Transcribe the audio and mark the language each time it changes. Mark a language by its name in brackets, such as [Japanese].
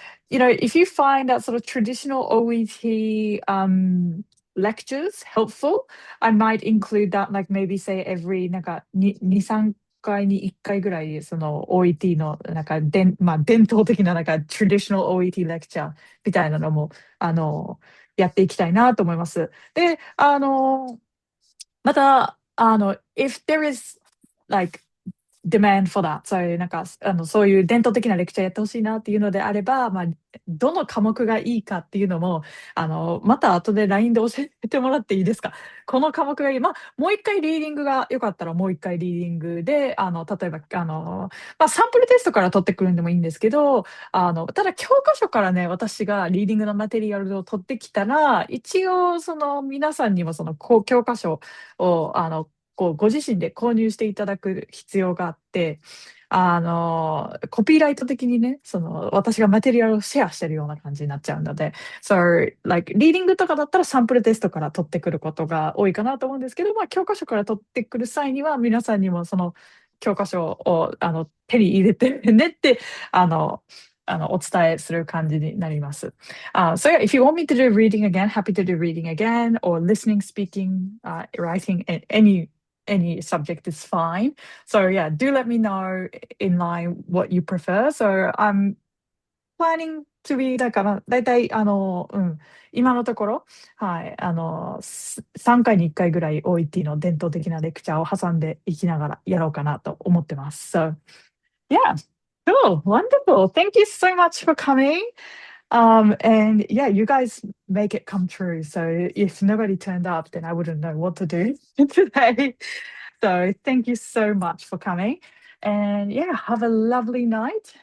[English] If you find that sort of traditional OET lectures helpful, I might include that, like maybe say every [Japanese] なんか2、3回に1回ぐらい、その OET のなんか伝統的ななんか traditional OET lecture みたいなのも、やっていきたいなと思います。で、また、 [English] if there is like demand for that. [Japanese] そういうなんか、そういう伝統的なレクチャーやってほしいなっていうのであれば、どの科目がいいかっていうのも、また後で LINE で教えてもらっていいですか？この科目がいい。もう一回リーディングが良かったらもう一回リーディングで、例えば、サンプルテストから取ってくるんでもいいんですけど、ただ教科書からね、私がリーディングのマテリアルを取ってきたら、一応、皆さんにも教科書を、ご自身で購入していただく必要があって、コピーライト的にね、私がマテリアルをシェアしてるような感じになっちゃうので、 like、リーディングとかだったらサンプルテストから取ってくることが多いかなと思うんですけど、教科書から取ってくる際には、皆さんにもその教科書を手に入れてねって、お伝えする感じになります。 [English] So yeah, if you want me to do reading again, happy to do reading again, or listening, speaking, writing, any subject is fine. So yeah, do let me know in line what you prefer. So I'm planning to be [Japanese] だから、だいたい今のところ、はい、3回に1回ぐらい OET の伝統的なレクチャーを挟んでいきながらやろうかなと思ってます。 [English] So yeah, cool, wonderful. Thank you so much for coming. And yeah, you guys make it come true. So if nobody turned up, then I wouldn't know what to do today. So thank you so much for coming. And yeah, have a lovely night.